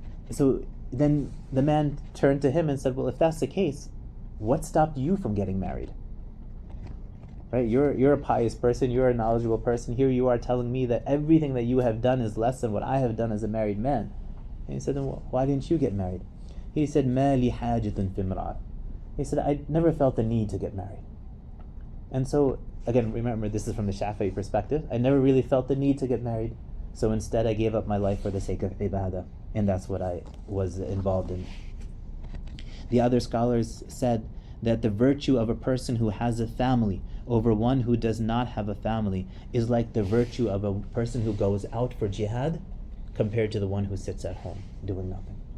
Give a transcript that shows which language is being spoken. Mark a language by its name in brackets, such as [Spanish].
[English] So then the man turned to him and said, well, if that's the case, what stopped you from getting married? Right? You're a pious person, you're a knowledgeable person. Here you are telling me that everything that you have done is less than what I have done as a married man. And he said, then why didn't you get married? He said, [Arabic] مَا لِي حَاجَةٌ فِي امْرَأَةٍ. [English] He said, I never felt the need to get married. And so, again, remember, this is from the Shafi'i perspective. I never really felt the need to get married. So instead I gave up my life for the sake of ibadah. And that's what I was involved in. The other scholars said that the virtue of a person who has a family over one who does not have a family is like the virtue of a person who goes out for jihad compared to the one who sits at home doing nothing.